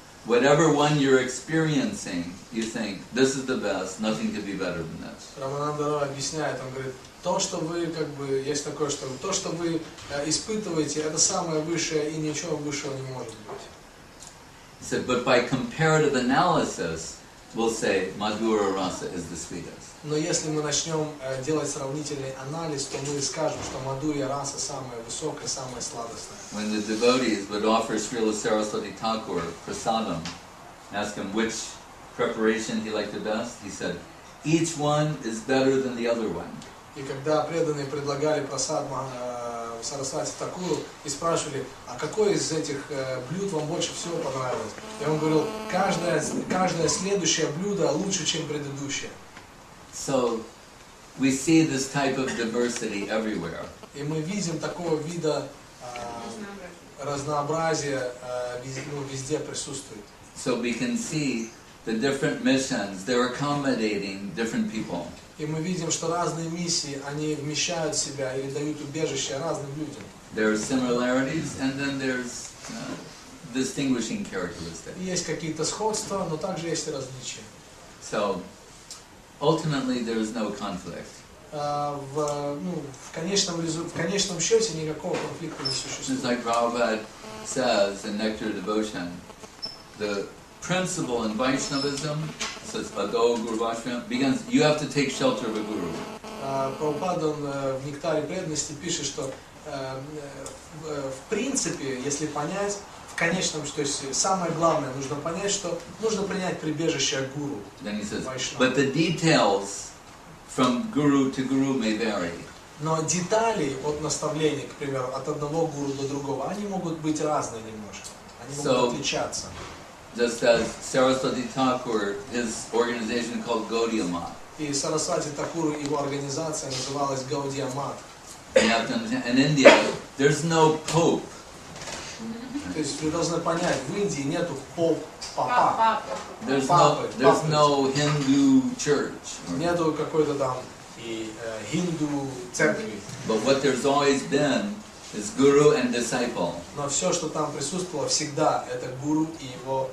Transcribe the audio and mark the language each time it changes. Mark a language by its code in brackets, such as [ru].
[en] Whatever one you're experiencing, you think, this is the best, nothing could be better than this. [ru] Рамананда Рой объясняет, он говорит, то, что вы, как бы, есть такое, что то, что вы испытываете, это самое высшее, и ничего высшего не может быть. [en] He said, but by comparative analysis, we'll say Madhura Rasa is the sweetest. [ru] Но если мы начнем делать сравнительный анализ, то мы скажем, что Мадхурья раса самая высокая, самая сладостная. [en] When the devotees would offer Srila Saraswati Thakur prasadam, ask him which preparation he liked the best, he said, each one is better than the other one. [ru] И когда преданные предлагали прасад Сарасвати Такуру и спрашивали, а какое из этих блюд вам больше всего понравилось? И он говорил, каждое следующее блюдо лучше, чем предыдущее. [en] So we see this type of diversity everywhere. [ru] И мы видим такого вида разнообразия везде присутствует. [en] So we can see the different missions, they're accommodating different people. [ru] И мы видим, что разные миссии, они вмещают в себя или дают убежище разным людям. [en] There are similarities and then there's distinguishing characteristics. [ru] Есть какие-то сходства, но также есть и различия. [en] So ultimately there is no conflict. [ru] В конечном счете никакого конфликта не существует. [en] It's like Prabhupada says in Nectar Devotion, the principle in Vaishnavism, says Ado Guru Vaishnava, begins, you have to take shelter of a guru. [ru] Прабхупада в Нектаре преданности пишет, что в принципе, если понять, в конечном, то есть самое главное, нужно понять, что нужно принять прибежище гуру. [en] Then he says, but the details from guru to guru may vary. [ru] Но детали от наставлений, к примеру, от одного гуру до другого, они могут быть разные немножко. Они могут отличаться. [en] Just as Saraswati Thakur, his organization called Gaudiya Math. [ru] И Сарасвати Такуру, его организация называлась Гаудия Мат. [en] you have to understand, in India, there's no pope. [ru] То есть вы должны понять, в Индии нету папа. [en] There's no Hindu church. [ru] Нету какой-то там и хинду церкви. [en] But what there's always been is guru and disciple. [ru] Но все, что там присутствовало, всегда это гуру и его